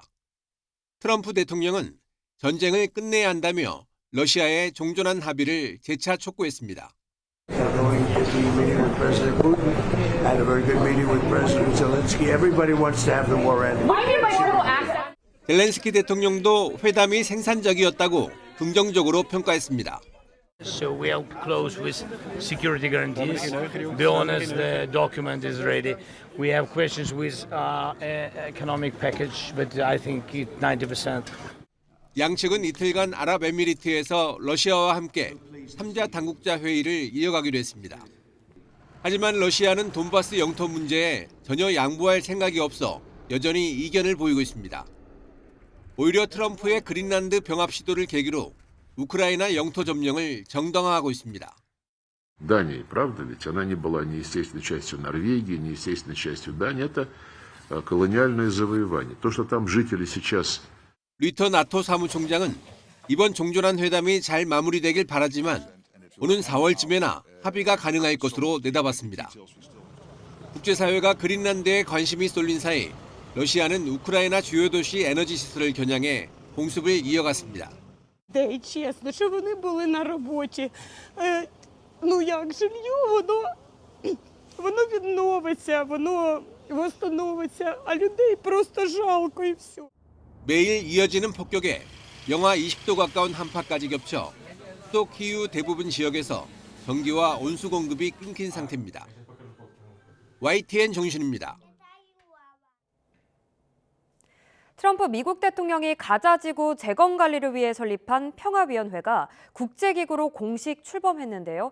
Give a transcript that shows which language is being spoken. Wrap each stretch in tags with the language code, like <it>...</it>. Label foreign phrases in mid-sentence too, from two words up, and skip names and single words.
<ko>트럼프 대통령은 전쟁을 끝내야 한다며 러시아의 종전한 합의를 재차 촉구했습니다. 젤렌스키 대통령도 회담이 생산적이었다고 긍정적으로 평가했습니다.</ko> <en>So we help close with security guarantees. Be honest, the document is ready. We have questions with economic package, but I think it's 90%.</en> <ko>양측은 이틀간 아랍에미리트에서 러시아와 함께 3자 당국자 회의를 이어가기로 했습니다. 하지만 러시아는 돈바스 영토 문제에 전혀 양보할 생각이 없어 여전히 이견을 보이고 있습니다. 오히려 트럼프의 그린란드 병합 시도를 계기로 우크라이나 영토 점령을 정당화하고 있습니다.</ko> <ru>Дания, правда ведь? Она не была неестественной частью Норвегии, неестественной частью Дании. Это колониальное завоевание. То, что там жители сейчас...</ru> <ko>리터 나토 사무총장은 이번 종전한 회담이 잘 마무리되길 바라지만 오는 4월쯤에나 합의가 가능할 것으로 내다봤습니다. 국제사회가 그린란드에 관심이 쏠린 사이 러시아는 우크라이나 주요 도시 에너지 시설을 겨냥해 공습을 이어갔습니다.</ko> <uk>Де чесно, що вони були на роботі. Ну як жилье, воно відновиться, воно восстановиться, а людей просто жалко і все.</uk> <ko>매일 이어지는 폭격에 영하 20도 가까운 한파까지 겹쳐 수도 키이우 대부분 지역에서 전기와 온수 공급이 끊긴 상태입니다. YTN 정신입니다. 트럼프 미국 대통령이 가자지구 재건 관리를 위해 설립한 평화위원회가 국제기구로 공식 출범했는데요.</ko>